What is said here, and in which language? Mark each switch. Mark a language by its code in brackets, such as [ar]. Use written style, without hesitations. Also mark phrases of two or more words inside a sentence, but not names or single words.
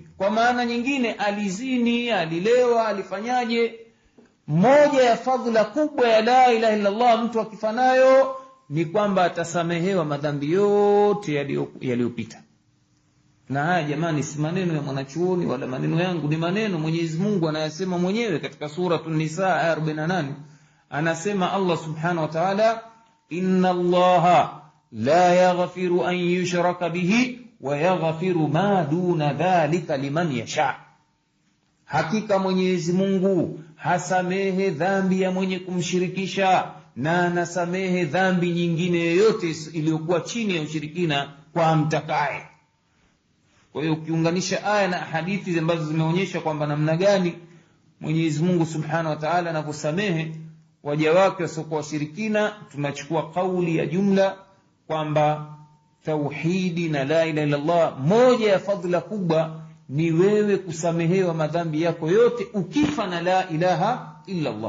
[sw] Kwa maana nyingine, alizini, alilewa, alifanyaje, moja ya fadhila kubwa ya [ar] لا إله إلا الله [sw] mtu akifanayo ni kwamba atasamehewa madhambi yote yaliyopita. Na haya jamani, si maneno ya mwanachuoni wala maneno yangu, ni maneno Mwenyezi Mungu anayasema mwenyewe katika suratul Nisa aya 48. [ar] Anasema الله سبحانه وتعالى إن الله لا يغفر أن يشرك به ويغفر ما دون ذلك لمن يشاء. [sw] Hakika Mwenyezi Mungu hasamehe dhambi ya mwenye kumshirikisha, na anasamehe dhambi nyingine yoyote iliyokuwa chini ya ushirikina kwa mtakaye. Kwa hiyo ukiunganisha aya na hadithi ambazo zimeonyesha kwamba namna gani Mwenyezi Mungu [ar] سبحانه وتعالى [sw] anavyosamehe waja wake wasiokuwa washirikina, tunachukua kauli ya jumla kwamba tauhidi na [ar] لا إله إلا الله, [sw] moja ya fadhila kubwa ni wewe kusamehewa madhambi yako yote ukifa na [ar] لا إله إلا الله.